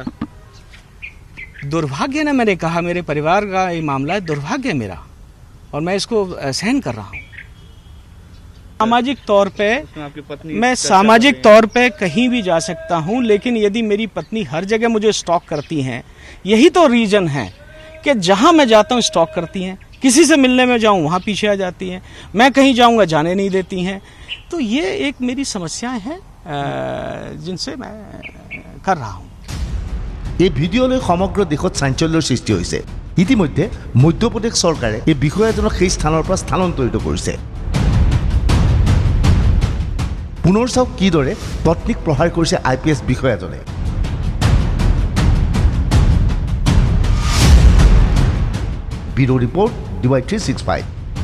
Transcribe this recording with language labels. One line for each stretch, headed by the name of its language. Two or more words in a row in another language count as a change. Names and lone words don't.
Hindi: दुर्भाग्य ना मैंने कहा मेरे परिवार का ये मामला है दुर्भाग्य मेरा और मैं इसको सहन कर रहा हूँ सामाजिक तौर पे मैं सामाजिक तौर पे कहीं भी जा सकता हूँ लेकिन यदि मेरी पत्नी हर जगह मुझे स्टॉक करती हैं यही तो रीजन है कि जहाँ मैं जाता हूँ स्टॉक करती हैं किसी से मिलने में जाऊँ वहाँ पीछे आ जाती हैं मैं कहीं जाऊँगा जाने नहीं देती हैं तो ये एक मेरी समस्याएं हैं जिनसे मैं कर रहा हूँ
Assamese: এই ভিডিঅ'লৈ সমগ্ৰ দেশত চাঞ্চল্যৰ সৃষ্টি হৈছে ইতিমধ্যে মধ্যপ্ৰদেশ চৰকাৰে এই বিষয়াজনক সেই স্থানৰ পৰা স্থানান্তৰিত কৰিছে পুনৰ চাওক কিদৰে পত্নীক প্ৰহাৰ কৰিছে IPS বিষয়াজনে
English: bureau report
Assamese: DY365